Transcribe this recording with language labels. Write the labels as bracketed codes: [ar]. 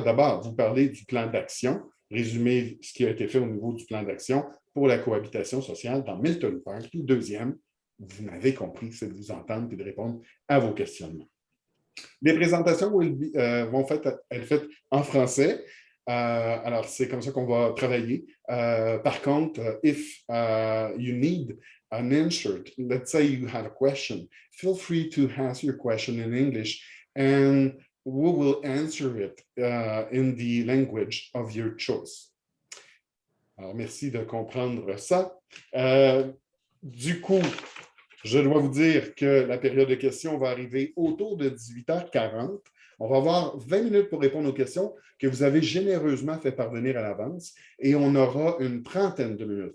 [fr] D'abord, vous parler du plan d'action, résumer ce qui a été fait au niveau du plan d'action pour la cohabitation sociale dans Milton Park. Puis deuxième, vous m'avez compris, c'est de vous entendre et de répondre à vos questionnements. Les présentations vont être faites en français. Alors, c'est comme ça qu'on va travailler. Par contre, [en] if you need an answer, let's say you have a question, feel free to ask your question in English and we will answer it in the language of your choice. [fr] Alors, merci de comprendre ça. Du coup, je dois vous dire que la période de questions va arriver autour de 18h40. On va avoir 20 minutes pour répondre aux questions que vous avez généreusement fait parvenir à l'avance et on aura une trentaine de minutes.